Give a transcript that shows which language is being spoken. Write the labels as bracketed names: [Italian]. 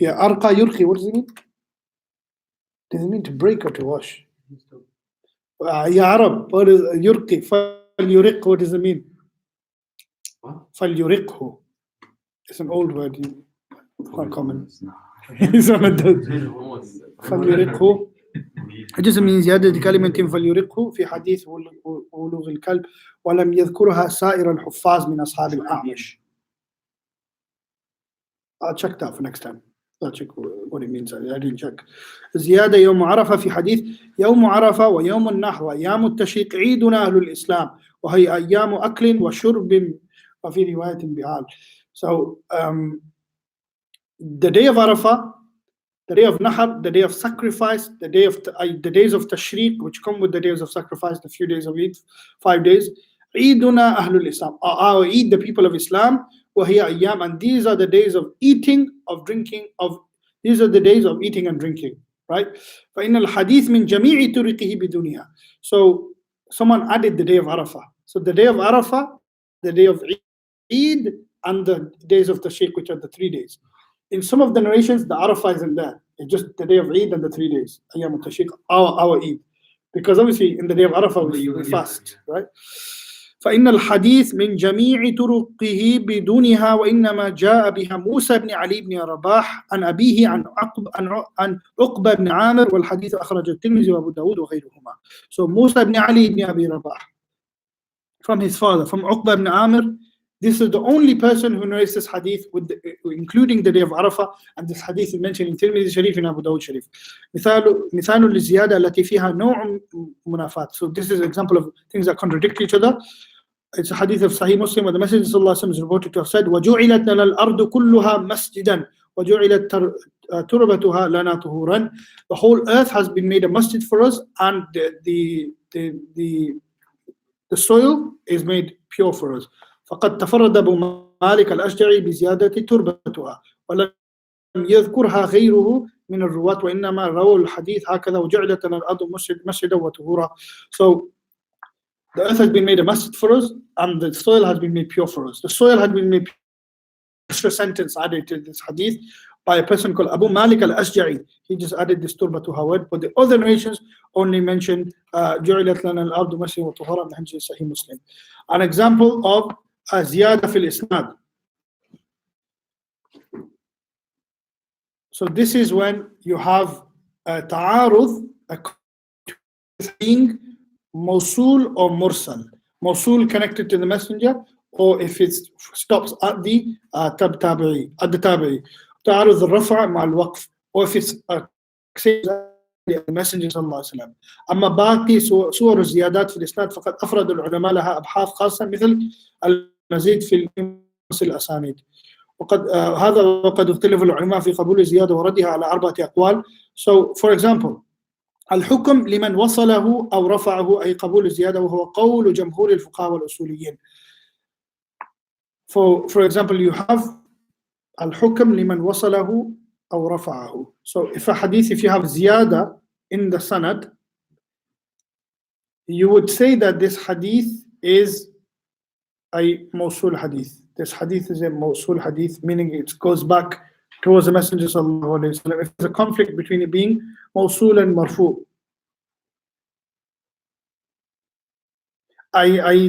[English] Yeah, arqa yurqi, what does it mean? Does it mean to break or to wash? Ya Arab, what is yurqi? [Arabic] فليرقه, [English] what does it mean? فليرقه. It's an old word, quite common. It's one of those. [Arabic] فليرقه. [English] It just means [Arabic] زيادة كلمة فليرقه في حديث ولوغ الكلب ولم يذكرها سائر الحفاظ من أصحاب الأعمش. [English] I'll check that for next time. I'll check what it means. I didn't check. [Arabic] زيادة يوم عرفة في حديث يوم عرفة ويوم النحر وأيام التشريق عيدنا أهل الإسلام وهي أيام أكل وشرب وفي رواية بعال. [English] So the day of Arafah, the day of Nahar, the day of sacrifice, the days of Tashriq, which come with the days of sacrifice, the few days of Eid, 5 days. Eiduna Ahlul Islam, our Eid, the people of Islam, [Arabic] وهي أيام, [English] and these are the days of eating, of drinking, these are the days of eating and drinking, right? [Arabic] فإن الحديث من جميع طرقه بدونها. [English] So someone added the day of Arafah. So the day of Arafah, the day of Eid, and the days of Tashriq, which are the 3 days. In some of the narrations, the Arafah isn't there. It's just the day of Eid and the 3 days. Ayyam al-Tashriq, our Eid. Because obviously in the day of Arafah we fast, right? [Arabic] فإن الحديث من جميع طرقه بدونها وإنما جاء بها موسى بن علي بن رباح عن أبيه عن عقبة بن عامر والحديث أخرج الترمذي وأبو داود وغيرهما. [English] So Musa ibn Ali ibn Abi Rabah, from his father, from Uqba ibn Amir. This is the only person who narrates this hadith including the day of Arafah, and this hadith is mentioned in Tirmidhi Sharif and Abu Dawud Sharif. [Arabic] مثال للزيادة التي فيها نوع منافات. [English] So this is an example of things that contradict each other. It's a hadith of Sahih Muslim where the Messenger sallallahu alaihi wasallam is reported to have said [Arabic] وَجُعِلَتْ لَنَا الْأَرْضُ كُلُّهَا مَسْجِدًا وَجُعِلَتْ تُرْبَتُهَا لَنَا طُهُورًا. [English] The whole earth has been made a masjid for us, and the soil is made pure for us. [Arabic] فقد تفرد أبو مالك الأشجعي بزيادة تربتها ولم يذكرها غيره من الرواة وإنما رووا الحديث هكذا وجعلت الأرض مسجدا وطهورا. So [English] the earth has been made a masjid for us, and the soil has been made pure for us. The soil had been made pure. Extra sentence added to this hadith by a person called Abu Malik al-Ashja'i. He just added this turbatu word, but the other narrations only mentioned [Arabic] جُعِلَتْ لَنَا الْأَرْضُ مَسْجِدًا وَطُهُورًا من [English] Sahih Muslim. An example of ziyada fil isnad. So this is when you have ta'arud being mawsul or mursal. Mawsul connected to the messenger, or if it stops at the tabi'i, at the tabi'i. [Arabic] تعارض الرفع مع الوقف, [English] or if it's the messenger [Arabic] صلى الله عليه وسلم. أما باقي صور الزيادات في الإسناد فقد أفرد العلماء لها أبحاث خاصة مثل المزيد في الأسانيد. وقد اختلف العلماء في قبول الزيادة وردها على 4 أقوال. [English] So for example, [Arabic] الحكم لمن وصله أو رفعه أي قبول الزيادة وهو قول جمهور الفقهاء والأصوليين. [English] For example, you have [Arabic] الحكم لمن وصله أو رفعه. [English] So if you have ziyada in the sanad, you would say that this hadith is a mawsul hadith. This hadith is a mawsul hadith, meaning it goes back towards the Messenger sallallahu alaihi wasallam. If there's a conflict between it being mawsul and marfu, i.e.